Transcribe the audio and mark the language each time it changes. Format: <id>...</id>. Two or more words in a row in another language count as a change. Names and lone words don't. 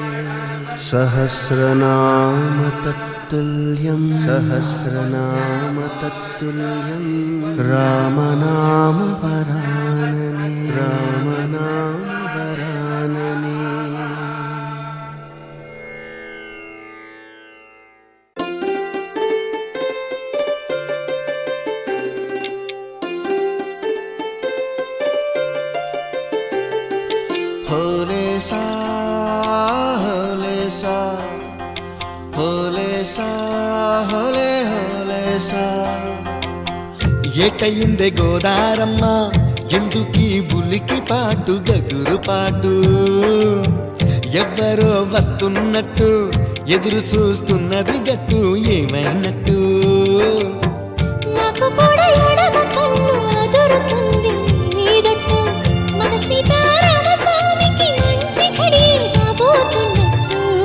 <sa>सहस्रनाम तत्तुल्यं सहस्रनाम तत्तुल्यं रामनाम वरानने रामनाम वरानने. होले सा होले सा होले सा होले होले सा.</sa> <te>ఏటయిందే గోదారమ్మ ఎందుకీ ఉలికి పాటు గగురు పాటు ఎవ్వరో వస్తున్నట్టు ఎదురు చూస్తున్నది గట్టు ఏమైనట్టు. నాకు కూడా ఎడమ కన్ను అదురుతుంది నీదట్టు మన సీతారామ స్వామికి మంచి ఘడి రాబోతున్నట్టు.</te>